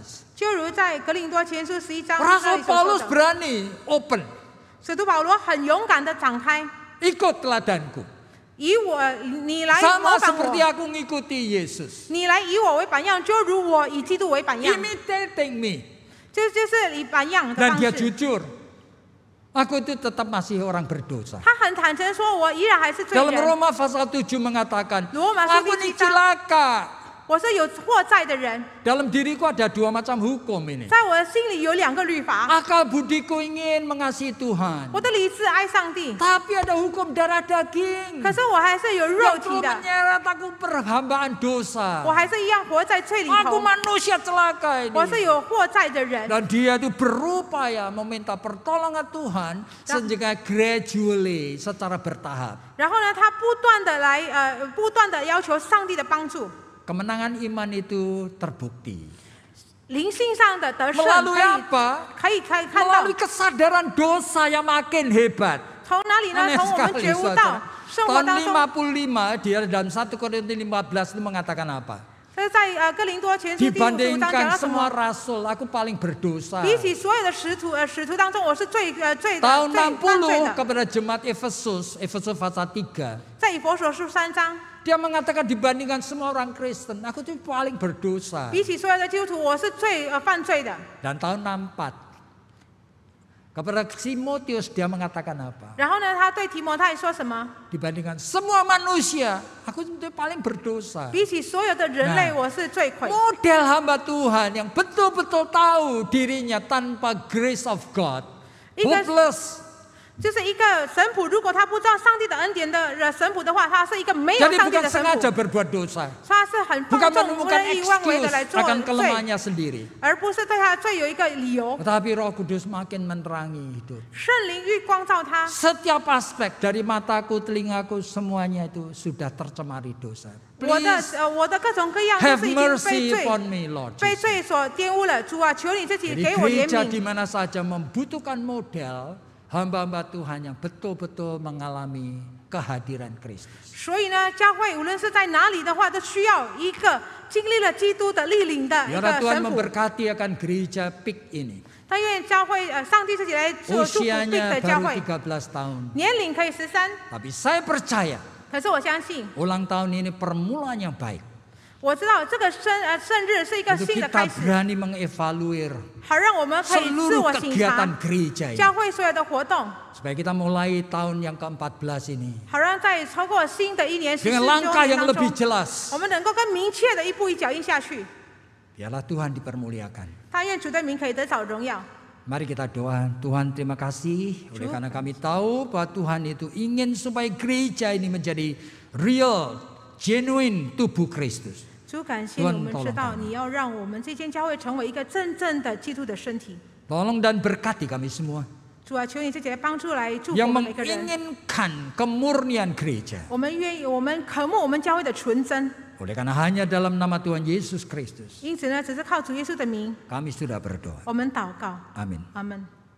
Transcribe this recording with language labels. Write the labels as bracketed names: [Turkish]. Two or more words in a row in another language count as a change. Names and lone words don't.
[Chinese] 就如在格林多前书11章那 [Indonesian] Rasul [Chinese] 里所说 [Indonesian] Paulus [Chinese] 的， [Indonesian] berani open, [Chinese] 使徒保罗很勇敢的展开， [Indonesian] ikut teladanku. [Chinese] 你来 [Indonesian] Sama [Chinese] 模仿 [Indonesian] seperti [Chinese] 我， [Indonesian] aku ngikuti Yesus. [Chinese] 你来以我为榜样，就如我以基督为榜样， [English] Imitating me. [Chinese] 就是以榜样的 [Indonesian] Dan [Chinese] 方 [Indonesian] dia [Chinese] 式。 [Indonesian] jujur. Aku itu tetap masih orang berdosa. [Chinese] 他很坦诚说，我依然还是罪 [Indonesian] Dalam [Chinese] 人， [Indonesian] Roma pasal 7 mengatakan, Roma pasal aku ini 7 celaka. [Chinese] 我是有祸在的人， [Indonesian] Dalam diriku ada 2 macam hukum ini. [Chinese] 在我的心里有2个律法， [Indonesian] Akal budiku ingin mengasihi Tuhan. [Chinese] 我的理智爱上帝， [Indonesian] Tapi ada hukum darah daging [Chinese] 可是我还是有肉 [Indonesian] yang [Chinese] 体 [Indonesian] terus [Chinese] 的， [Indonesian] menyeret aku perhambaan dosa. [Chinese] 我还是一样活在罪里 [Indonesian] Aku [Chinese] 头， [Indonesian] manusia celaka [Chinese] 我是 [Indonesian] ini. [Chinese] 有祸在的人。 [Indonesian] Dan dia itu berupaya meminta pertolongan Tuhan sehingga gradually secara bertahap. [Chinese] 然后呢，他不断的要求上帝的帮助， [Indonesian] Kemenangan iman itu terbukti. [Chinese] 灵性上的得胜 [Indonesian] Melalui apa? [Chinese] 可以看到 [Indonesian] Melalui kesadaran dosa yang makin hebat. [Chinese] 从哪里呢？ [Indonesian] Aneh [Chinese] 从我们 [Indonesian] sekali [Chinese] 觉悟 [Indonesian] saudara. [Chinese] 到生活 [Indonesian] Tahun [Chinese] 当中， [Indonesian] 55 dia dalam 1 Korintus 15 itu mengatakan apa? [Chinese] 这是在哥林多前书第55章讲 [Indonesian] Dibandingkan [Chinese] 到什 [Indonesian] semua [Chinese] 么？ [Indonesian] rasul, aku paling berdosa. [Chinese] 比起所有的使徒当中，我是最 [Indonesian] Tahun [Chinese] 犯罪 [Indonesian] 60 [Chinese] 的。 [Indonesian] kepada jemaat Efesus pasal 3. [Chinese] 在以弗所书3章， [Indonesian] Dia mengatakan dibandingkan semua orang Kristen, aku itu paling berdosa. [Chinese] 比起所有的基督徒，我是最犯罪的。 [Indonesian] Dan tahun 64 kepada Timotius dia mengatakan apa? [Chinese] 然后呢，他对提摩太说什么？ [Indonesian] Dibandingkan semua manusia, aku itu paling berdosa. [Chinese] 比起所有的人类，我是罪魁。 [Indonesian] Model hamba Tuhan yang betul-betul tahu dirinya tanpa [English] grace of God, [Indonesian] hopeless. [Chinese] 就是一个神仆，如果他不知道上帝的恩典的神仆的话，他是一个没有 [Indonesian] Jadi [Chinese] 上帝 [Indonesian] bukan [Chinese] 的神 [Indonesian] sengaja [Chinese] 仆， [Indonesian] berbuat dosa, [Chinese] 他是很 [Indonesian] bukan [Chinese] 放纵、无 [Indonesian] menemukan [Chinese] 人意妄为的来 [Indonesian] excuse [Chinese] 做 [Indonesian] akan [Chinese] 罪， [Indonesian] kelemahannya sendiri. [Chinese] 而不是对他的罪有一个理由。 [Indonesian] Tetapi Roh Kudus makin menerangi hidup. [Chinese] 圣灵愈光照他， [Indonesian] Setiap aspek dari mataku, telingaku, semuanya itu sudah tercemari dosa. [Chinese] 我 [English] Please [Chinese] 的各种各样都 [English] have [Chinese] 是已经被 [English] mercy [Chinese] 罪 [English] upon me, Lord [Chinese] 被 [English] Jesus. [Chinese] 罪所玷污了。主啊，求你自己 [Indonesian] Jadi [Chinese] 给我怜 [Indonesian] gereja di [Chinese] 悯。 [Indonesian] mana saja membutuhkan model hamba-hamba Tuhan yang betul-betul mengalami kehadiran Kristus. [Chinese] 所以呢，教会无论是在哪里的话，都需要一个经历了基督的莅临的一个 [Indonesian] Biarlah Tuhan [Chinese] 神仆。 [Indonesian] memberkati akan gereja PIK ini. [Chinese] 但愿教会上帝自己来做祝福 [Indonesian] Usianya [Chinese] 的教 [Indonesian] baru [Chinese] 会， [Indonesian] 13 tahun. [Chinese] 年龄可以13， [Indonesian] Tapi saya percaya [Chinese] 可是我相信， [Indonesian] ulang tahun ini permulaan yang baik. [Chinese] 我知道这个生日是一个 [Indonesian] Untuk [Chinese] 新的 [Indonesian] kita [Chinese] 开始， [Indonesian] berani mengevaluir [Chinese] 好让我们可以自 [Indonesian] seluruh [Chinese] 我省 [Indonesian] kegiatan [Chinese] 察 [Indonesian] gereja ini. [Chinese] 教会所有的活动， [Indonesian] Supaya kita mulai tahun yang ke-14 ini [Chinese] 好让在超过新的一年14 [Indonesian] dengan [Chinese] 周 [Indonesian] langkah [Chinese] 年 [Indonesian] yang [Chinese] 当 [Indonesian] lebih [Chinese] 中， [Indonesian] jelas. [Chinese] 我们能够更明确的一步一脚印下去。 [Indonesian] Biarlah Tuhan dipermuliakan. [Chinese] 但愿主的名可以得着荣耀。 [Indonesian] Mari kita doa. Tuhan terima kasih oleh karena kami tahu bahwa Tuhan itu ingin supaya gereja ini menjadi [English] real, genuine [Indonesian] tubuh Kristus. [Chinese] 主感谢你，我们知道你要让我们这间教会成为一个真正的基督的身体。 [Indonesian] Tolong dan berkati kami semua [Chinese] 主啊，求你自己来帮助来祝福 [Indonesian] yang [Chinese] 我们每个人。 [Indonesian] menginginkan kemurnian gereja. [Chinese] 我们愿意，我们渴慕我们教会的纯真。 [Indonesian] Oleh karena hanya dalam nama Tuhan Yesus Kristus [Chinese] 因此呢，只是靠主耶稣的名， [Indonesian] kami sudah berdoa. [Chinese] 我们祷告。 [Indonesian] Amin. [Chinese] 阿门。